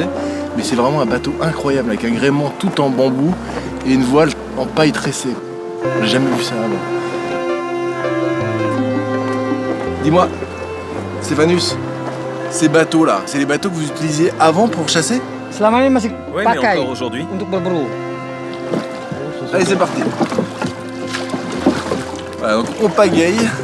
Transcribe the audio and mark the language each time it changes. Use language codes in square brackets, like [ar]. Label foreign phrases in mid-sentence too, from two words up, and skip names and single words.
[fr] Mais c'est vraiment un bateau incroyable avec un gréement tout en bambou et une voile en paille tressée. J'ai jamais vu ça avant. Dis-moi, Stéphanus, ces bateaux-là, c'est les bateaux que vous utilisiez avant pour chasser? [id] Selama ini masih [fr] Oui, mais [id] pakai [fr] encore aujourd'hui. [id] untuk berburu. [fr] Allez, c'est parti. Voilà, donc on pagaille.